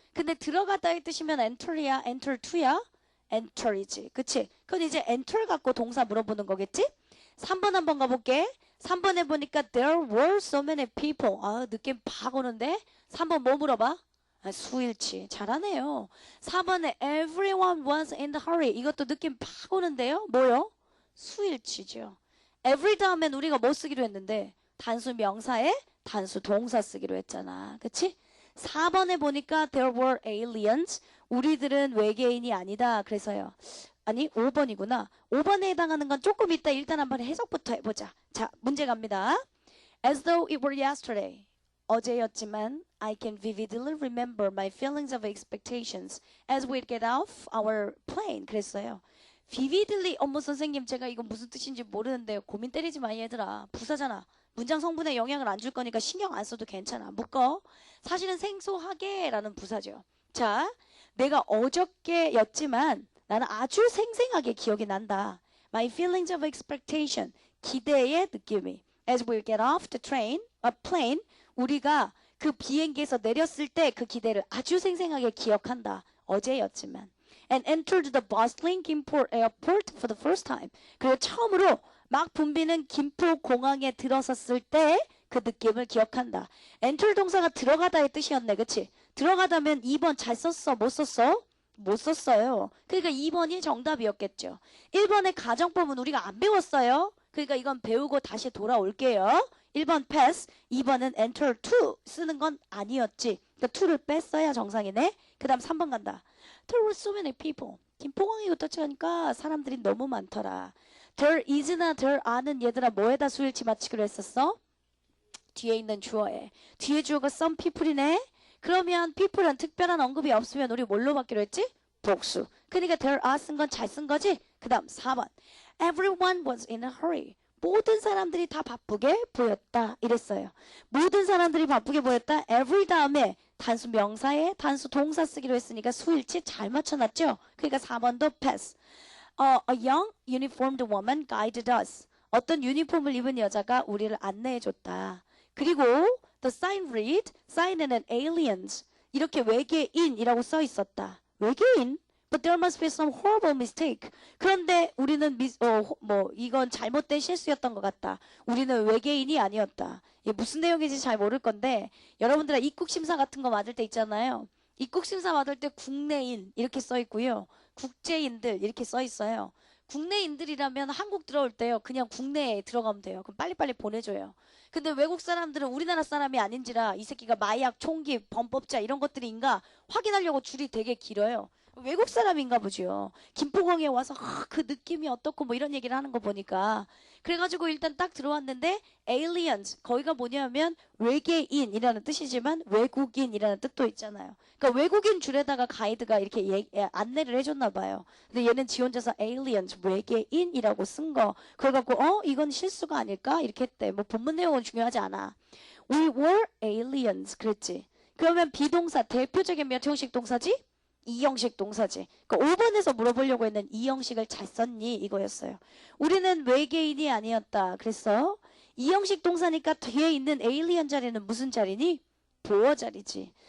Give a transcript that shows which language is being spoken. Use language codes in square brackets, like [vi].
[ko] 근데 들어가다의 뜻이면 enter이야, enter to야? enter이지. 그치? 그건 이제 enter 갖고 동사 물어보는 거겠지? 3번 한번 가볼게. 3번에 보니까 [en] there were so many people. [ko] 아, 느낌 팍 오는데? 3번 뭐 물어봐? 아, 수일치. 잘하네요. 4번에 [en] everyone was in the hurry. [ko] 이것도 느낌 팍 오는데요? 뭐요? 수일치죠. every 다음엔 우리가 뭐 쓰기로 했는데? 단수 명사에 단수 동사 쓰기로 했잖아. 그치? 4번에 보니까 [en] there were aliens. [ko] 우리들은 외계인이 아니다. 그래서요. 아니 5번이구나. 5번에 해당하는 건 조금 이따 일단 한번 해석부터 해보자. 자, 문제 갑니다. [en] As though it were yesterday. [ko] 어제였지만 [en] I can vividly remember my feelings of expectations as we get off our plane. [ko] 그랬어요. vividly 어머 선생님 제가 이거 무슨 뜻인지 모르는데 고민 때리지 마 얘들아. 부사잖아. 문장 성분에 영향을 안 줄 거니까 신경 안 써도 괜찮아. 묶어. 사실은 생소하게 라는 부사죠. 자, 내가 어저께였지만 나는 아주 생생하게 기억이 난다. [en] My feelings of expectation. [ko] 기대의 느낌이. [en] As we get off the plane. [ko] 우리가 그 비행기에서 내렸을 때 그 기대를 아주 생생하게 기억한다. 어제였지만. [en] And entered the bustling Gimpo airport for the first time. [ko] 그리고 처음으로 막 붐비는 김포 공항에 들어섰을 때 그 느낌을 기억한다. enter 동사가 들어가다의 뜻이었네. 그치? 들어가다면 2번 잘 썼어? 못 썼어? 못 썼어요. 그러니까 2번이 정답이었겠죠. 1번의 가정법은 우리가 안 배웠어요. 그러니까 이건 배우고 다시 돌아올게요. 1번 pass, 2번은 enter to 쓰는 건 아니었지. 그러니까 to를 뺐어야 정상이네. 그 다음 3번 간다. [en] There were so many people. [ko] 김포공항에 도착하니까 사람들이 너무 많더라. [en] There is나 there are는 [ko] 얘들아 뭐에다 수일치 맞추기로 했었어? 뒤에 있는 주어에. 뒤에 주어가 some people이네. 그러면 people은 특별한 언급이 없으면 우리 뭘로 받기로 했지? 복수. 그러니까 there are 쓴 건 잘 쓴 거지? 그 다음 4번. [en] Everyone was in a hurry. [ko] 모든 사람들이 다 바쁘게 보였다. 이랬어요. 모든 사람들이 바쁘게 보였다. every 다음에 단수 명사에 단수 동사 쓰기로 했으니까 수일치 잘 맞춰놨죠? 그러니까 4번도 pass. [en] A young uniformed woman guided us. [ko] 어떤 유니폼을 입은 여자가 우리를 안내해줬다. 그리고 [en] the sign read, sign에는 aliens. [ko] 이렇게 외계인이라고 써 있었다. 외계인? [en] But there must be some horrible mistake. [ko] 그런데 우리는 이건 잘못된 실수였던 것 같다. 우리는 외계인이 아니었다. 이게 무슨 내용인지 잘 모를 건데 여러분들 입국심사 같은 거 받을 때 있잖아요. 입국심사 받을 때 국내인 이렇게 써 있고요. 국제인들 이렇게 써 있어요. 국내인들이라면 한국 들어올 때요. 그냥 국내에 들어가면 돼요. 그럼 빨리빨리 보내줘요. 근데 외국 사람들은 우리나라 사람이 아닌지라 이 새끼가 마약, 총기, 범법자 이런 것들인가 확인하려고 줄이 되게 길어요. 외국 사람인가 보죠. 김포공항에 와서 그 느낌이 어떻고 뭐 이런 얘기를 하는 거 보니까 그래가지고 일단 딱 들어왔는데 aliens 거기가 뭐냐면 외계인이라는 뜻이지만 외국인이라는 뜻도 있잖아요. 그러니까 외국인 줄에다가 가이드가 이렇게 안내를 해줬나 봐요. 근데 얘는 지 혼자서 aliens 외계인이라고 쓴 거 그걸 갖고 이건 실수가 아닐까 이렇게 했대. 뭐 본문 내용은 중요하지 않아. [en] We were aliens [ko] 그랬지. 그러면 비동사 대표적인 몇 형식 동사지? 2형식 동사지. 그러니까 5번에서 물어보려고 했는 2형식을 잘 썼니? 이거였어요. 우리는 외계인이 아니었다. 그랬어. 2형식 동사니까 뒤에 있는 alien 자리는 무슨 자리니? 보어 자리지.